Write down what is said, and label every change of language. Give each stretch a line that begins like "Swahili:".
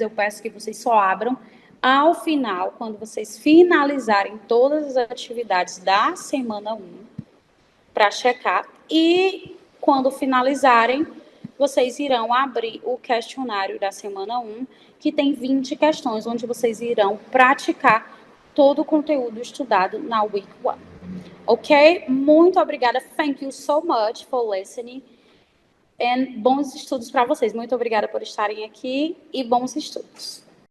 Portuguese: Eu peço que vocês só abram ao final, quando vocês finalizarem todas as atividades da semana 1, para checar. E quando finalizarem, vocês irão abrir o questionário da semana 1, que tem 20 questões, onde vocês irão praticar todo o conteúdo estudado na Week 1. Ok? Muito obrigada.
English: Thank you so much for listening.
Portuguese: E bons estudos para vocês. Muito obrigada por estarem aqui e bons estudos.